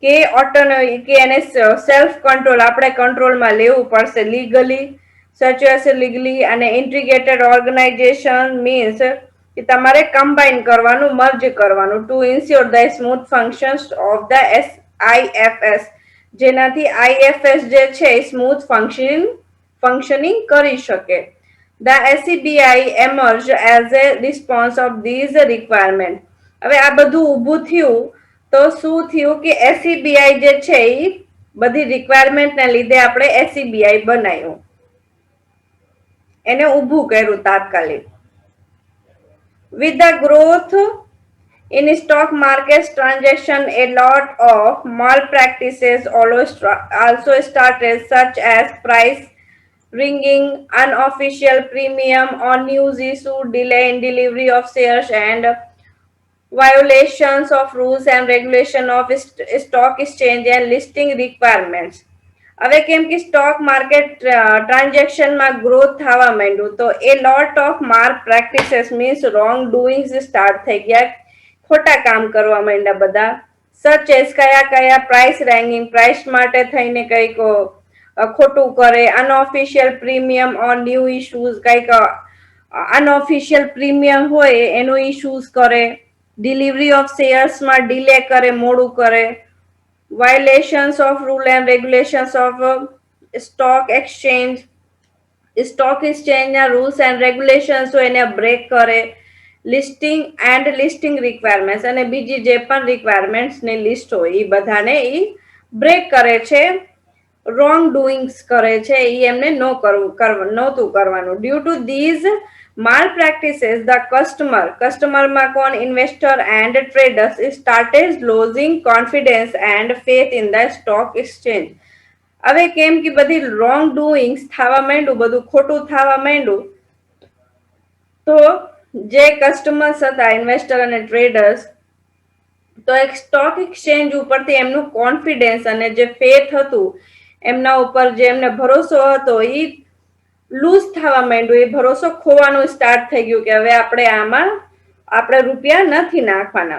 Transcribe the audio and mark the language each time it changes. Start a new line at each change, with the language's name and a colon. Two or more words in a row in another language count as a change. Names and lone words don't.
Gujarati: કે ઓટોનોમી કે એને
English: self control
Gujarati: આપણે કંટ્રોલમાં લેવું પડશે
English: legally such as legally
Gujarati: અને
English: integrated organization means
Gujarati: કે તમારે કમ્બાઈન કરવાનું મર્જ કરવાનું
English: to ensure the smooth functions of the IFS
Gujarati: જેનાથી આઈએફએસ જે છે
English: smooth functioning
Gujarati: કરી શકે.
English: The SCBI emerged as a response of these requirements.
Gujarati: હવે આ બધું ઊભું થયું તો શું થયું કે એસસીબીઆઈ જે છે એ બધી રિક્વાયરમેન્ટને લીધે આપણે એસસીબીઆઈ બનાવ્યું, એને ઊભું કર્યું તાત્કાલિક.
English: With the growth in stock market transaction, a lot of malpractices also started, such as price ringing, unofficial premium on news issue, delay in delivery of shares, and violations of rules and regulation of stock exchange and listing requirements.
Gujarati: હવે કેમ કે
English: stock market
Gujarati: ટ્રાન્ઝેક્શનમાં ગ્રોથ થવા માંડ્યું તો
English: a lot of mark practices means wrong doings start
Gujarati: થઈ ગયા, ખોટા કામ કરવા માંડ્યા બધા.
English: such as
Gujarati: કયા કયા
English: price ranking price
Gujarati: માટે થઈને કંઈક ખોટું કરે,
English: unofficial premium on new issues
Gujarati: કંઈક
English: unofficial premium
Gujarati: હોય એનું ઇશ્યુઝ કરે,
English: delivery of sharesમાં
Gujarati: ડિલે કરે, મોડું કરે,
English: violations of rule and regulations of stock exchange
Gujarati: ના
English: rules and regulations
Gujarati: હોય એને બ્રેક કરે,
English: listing requirements
Gujarati: અને બીજી જે પણ requirements ની લિસ્ટ હોય એ બધાને એ બ્રેક કરે છે,
English: wrong doings
Gujarati: કરે છે, એ એમને નહોતું કરવાનું.
English: due to these malpractices the customer કોણ investor and traders started losing confidence and faith in the stock exchange.
Gujarati: હવે કેમ કે બધી રોંગ ડુઈંગ્સ થવા માંડ્યું, બધું ખોટું થવા માંડ્યું તો જે કસ્ટમર્સ હતા ઇન્વેસ્ટર અને ટ્રેડર્સ તો એક
English: stock exchange
Gujarati: ઉપરથી એમનું કોન્ફિડન્સ અને જે ફેથ હતું એમના ઉપર જે એમને ભરોસો હતો એ લૂઝ થવા માંડ્યું, એ ભરોસો ખોવાનું સ્ટાર્ટ થઈ ગયું કે હવે આપણે રૂપિયા નથી નાખવાના.